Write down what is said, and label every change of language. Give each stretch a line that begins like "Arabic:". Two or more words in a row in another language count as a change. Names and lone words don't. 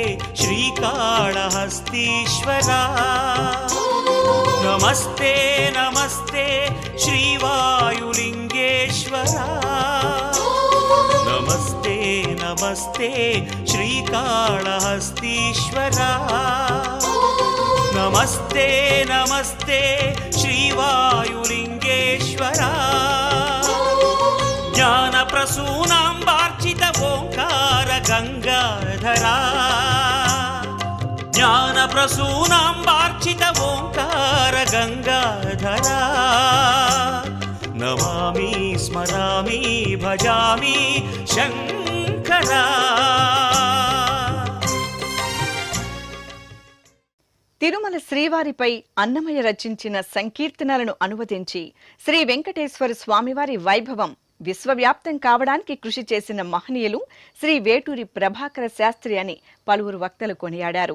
Sanskrit: श्रीकाळहस्तीश्वरा, नमस्ते नमस्ते श्रीवायुलिंगेश्वरा, नमस्ते नमस्ते श्रीकाळहस्तीश्वरा, नमस्ते नमस्ते श्रीवायुलिंगेश्वरा, ज्ञानप्रसूनाम्बार्चित ओंकार गंगाधरा, ज्ञानप्रसूनाम्बार्चित ओंकार गंगाधरा, नमामि स्मरामि भजामि शंकरा.
Telugu: తిరుమల శ్రీవారిపై అన్నమయ్య రచించిన సంకీర్తనలను అనువదించి శ్రీ వెంకటేశ్వర స్వామివారి వైభవం విశ్వవ్యాప్తం కావడానికి కృషి చేసిన మహనీయులు శ్రీ వేటూరి ప్రభాకర శాస్త్రి అని పలువురు వక్తలు కొనియాడారు.